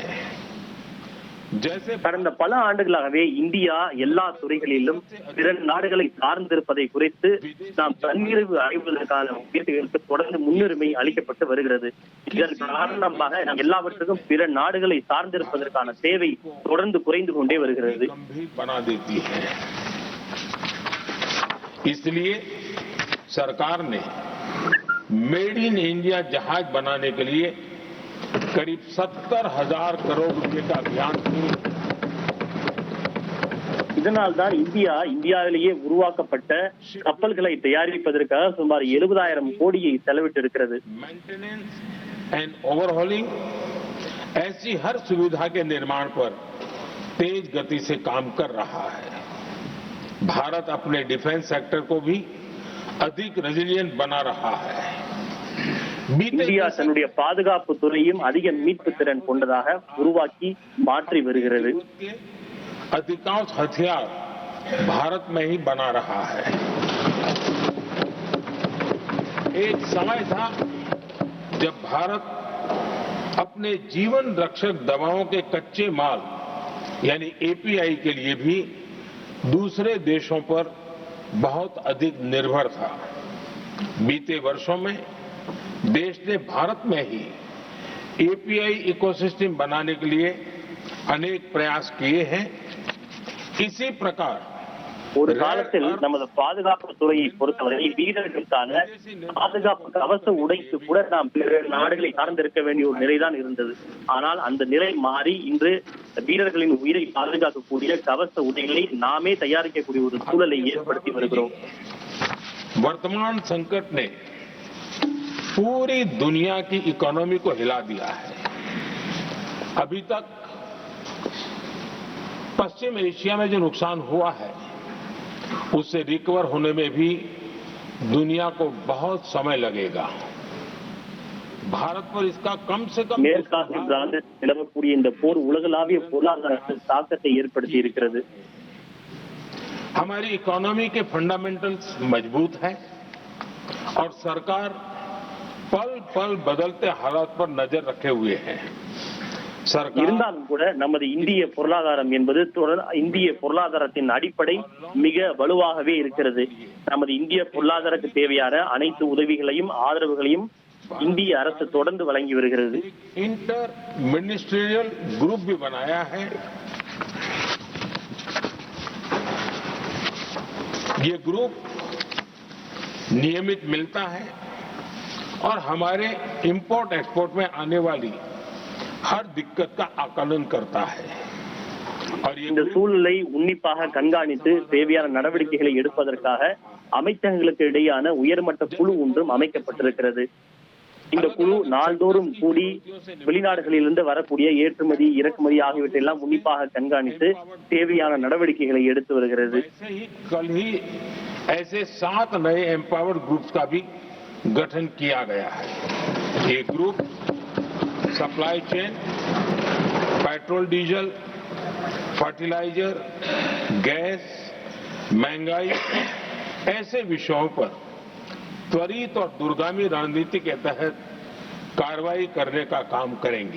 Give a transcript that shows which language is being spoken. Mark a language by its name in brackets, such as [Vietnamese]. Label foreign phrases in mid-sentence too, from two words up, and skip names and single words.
[Hindi] जैसे [Tamil] கடந்த பல ஆண்டுகளாகவே இந்தியா எல்லா துறைகளிலும் பிற நாடுகளை சார்ந்திருப்பதை குறித்து நாம் தன்னிறைவு அடைவதற்கான முயற்சிகளுக்கு தொடர்ந்து முன்னுரிமை அளிக்கப்பட்டு வருகிறது। இதன் காரணமாக நாம் எல்லாவற்றுக்கும் பிற நாடுகளை சார்ந்திருப்பதற்கான தேவை தொடர்ந்து குறைந்து கொண்டே வருகிறது। [Hindi] इसलिए सरकार ने [English] made in India [Hindi] जहाज बनाने के लिए करीब 70,000 करोड़ रुपए का अभियान शुरू। [Tamil] இதனால் தான் இந்தியாவிலேயே உருவாக்கப்பட்ட கப்பல்களை தயாரிப்பதற்காக சுமார் 70,000 கோடியை செலவிட்டிருக்கிறது। [English] maintenance and overhauling [Hindi] ऐसी हर सुविधा के निर्माण पर तेज गति से काम कर रहा है। भारत अपने [English] defence sector [Hindi] को भी अधिक रेजिलिएंट बना रहा है। [Tamil] இந்தியா தன்னுடைய பாதுகாப்பு துறையும் அதிக மீட்பு திறன் கொண்டதாக உருவாக்கி மாற்றி வருகிறது। [Hindi] अधिकांश हथियार भारत में ही बना रहा है। एक समय था जब भारत अपने जीवन रक्षक दवाओं के कच्चे माल यानी एपीआई के लिए भी दूसरे देशों पर बहुत अधिक निर्भर था। बीते वर्षों में देश ने भारत में ही [English] API ecosystem [Hindi] बनाने के लिए अनेक प्रयास किए हैं। इसी प्रकार [Tamil] ஒரு காலத்தில் நமது பாதுகாப்பு துறையை பொறுத்தவரை வீரர்களுக்கான பாதுகாப்பு கவச உடைக்கு கூட நாம் பிற நாடுகளை சார்ந்திருக்க வேண்டிய ஒரு நிலைதான் இருந்தது। ஆனால் அந்த நிலை மாறி இன்று வீரர்களின் உயிரை பாதுகாக்கக்கூடிய கவச உடைகளை நாமே தயாரிக்கக்கூடிய ஒரு சூழலை ஏற்படுத்தி வருகிறோம்। [Hindi] वर्तमान संकट ने पूरी दुनिया की इकोनॉमी को हिला दिया है। अभी तक पश्चिम एशिया में जो नुकसान हुआ है उससे रिकवर होने में भी दुनिया को बहुत समय लगेगा। भारत पर इसका कम से कम [Tamil] மேற்காசிய பிராந்தில் நிலவக்கூடிய இந்த போர் உலகளாவிய பொருளாதாரத்தில் தாக்கத்தை ஏற்படுத்தி இருக்கிறது। [Hindi] हमारी इकोनॉमी के फंडामेंटल्स मजबूत हैं और सरकार पल पल बदलते हालात पर नजर रखे हुए हैं। [Tamil] இருந்தாலும் கூட நமது இந்திய பொருளாதாரம் என்பது இந்திய பொருளாதாரத்தின் அடிப்படை மிக வலுவாகவே இருக்கிறது। நமது இந்திய பொருளாதாரத்துக்கு தேவையான அனைத்து உதவிகளையும் ஆதரவுகளையும் இந்திய அரசு தொடர்ந்து வழங்கி வருகிறது। [English] inter ministerial group [Hindi] भी बनाया है। ये ग्रुप नियमित मिलता है और हमारे [English] import export [Hindi] में आने वाली हर दिक्कत का आकलन करता है। और [Tamil] இந்த சூழலை உன்னிப்பாக கண்காணித்து தேவையான நடவடிக்கைகளை எடுப்பதற்காக அமைச்சகங்களுக்கு இடையான உயர்மட்ட குழு ஒன்றும் அமைக்கப்பட்டிருக்கிறது। இந்த குழு நாள்தோறும் கூடி வெளிநாடுகளிலிருந்து வரக்கூடிய ஏற்றுமதி இறக்குமதி ஆகியவற்றையெல்லாம் உன்னிப்பாக கண்காணித்து தேவையான நடவடிக்கைகளை எடுத்து வருகிறது। [Hindi] कल ही ऐसे 7 नए [English] empowered groups [Hindi] का भी गठन किया गया है। ये [English] group supply chain petrol diesel, fertilizer, gas, [Hindi] महंगाई ऐसे विषयों पर त्वरित और दूरगामी रणनीति के तहत कार्रवाई करने का काम करेंगे।